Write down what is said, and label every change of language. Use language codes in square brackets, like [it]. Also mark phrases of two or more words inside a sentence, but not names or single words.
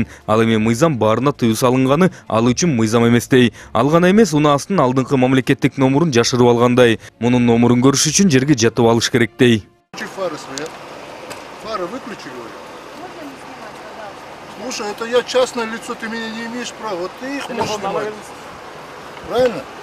[ky] Ал эми мыйзам баарына тыюу салынганы ал үчүн мыйзам эместей. Ал гана эмес, унаасынын алдыңкы мамлекеттик номурун жашырып алгандай. Мунун номурун көрүш үчүн жерге жатып алыш керектей. [ru] Выключи фары свои. Фары выключи, говорю. Слушай, это я частное лицо, ты меня не имеешь права. Вот ты их можешь снимать. Правильно?